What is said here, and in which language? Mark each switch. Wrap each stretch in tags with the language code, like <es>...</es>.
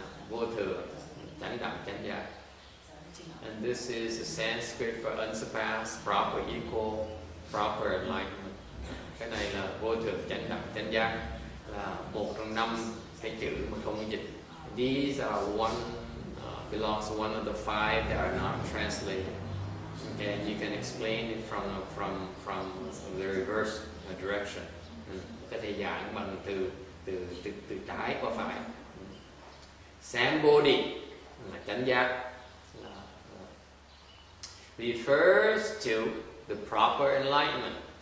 <vi>Vô thừa, chánh đẳng, chánh giác.</vi> <en>And this is a Sanskrit for unsurpassed, proper, equal, proper enlightenment.</en> <vi>Cái này là vô thường, chánh đẳng, chánh giác, là một trong 5 cái chữ mà không có dịch.</vi> <en>These are belongs to one of the 5 that are not translated. Okay, you can explain it from the reverse direction.</en> <vi>Có thể giảng bằng từ trái qua phải.</vi> <en>Sambodhi</en> <vi>là chánh giác,</vi> <en>refers to the proper enlightenment.</en>